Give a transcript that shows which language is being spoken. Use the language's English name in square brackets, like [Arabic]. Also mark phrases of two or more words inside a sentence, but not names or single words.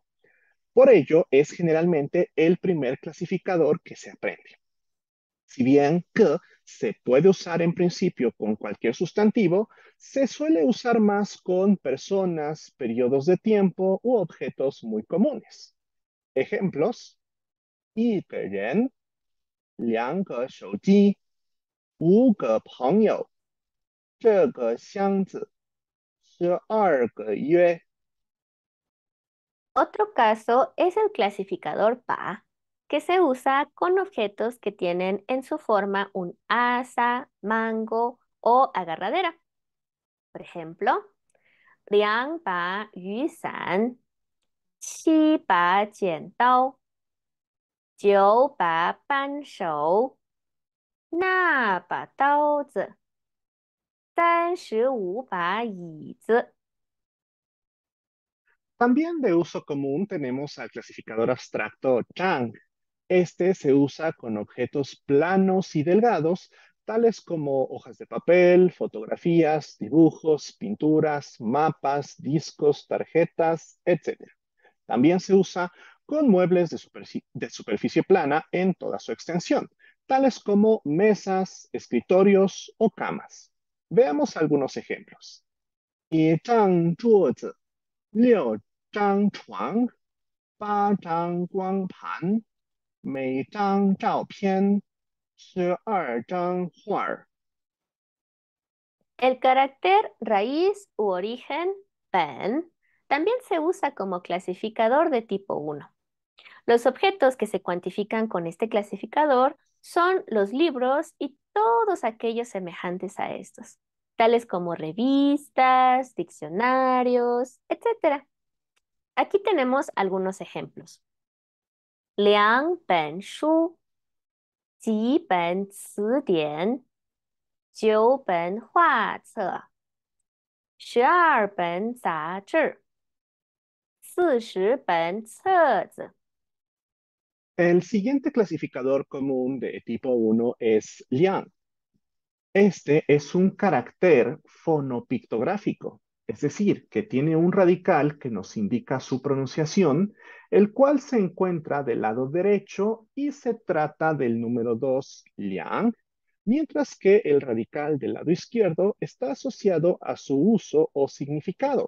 [Spanish] Por ello, es generalmente el primer clasificador que se aprende. Si bien que se puede usar en principio con cualquier sustantivo, se suele usar más con personas, periodos de tiempo u objetos muy comunes. Ejemplos: [Chinese] 一个人、2个手机、5个朋友、这个箱子、12个月。 [Spanish] Otro caso es el clasificador PA, que se usa con objetos que tienen en su forma un asa, mango o agarradera. Por ejemplo, [Chinese] 2把雨伞、7把剪刀、9把扳手、那把刀子、35把椅子。 [Spanish] También de uso común tenemos al clasificador abstracto Chang. Este se usa con objetos planos y delgados, tales como hojas de papel, fotografías, dibujos, pinturas, mapas, discos, tarjetas, etc. También se usa con muebles de superficie plana en toda su extensión, tales como mesas, escritorios o camas. Veamos algunos ejemplos. [Chinese] 一张桌子、6张床、8张光盘、每张照片、12张画儿。 [Spanish] El carácter raíz u origen, pen, también se usa como clasificador de tipo 1. Los objetos que se cuantifican con este clasificador son los libros y todos aquellos semejantes a estos, tales como revistas, diccionarios, etc. Aquí tenemos algunos ejemplos. [Chinese] 2本书、几本词典、9本画册、12本杂志、40本册子。 [Spanish] El siguiente clasificador común de tipo 1 es Liang. Este es un carácter fonopictográfico, es decir, que tiene un radical que nos indica su pronunciación, el cual se encuentra del lado derecho y se trata del número 2, liang, mientras que el radical del lado izquierdo está asociado a su uso o significado.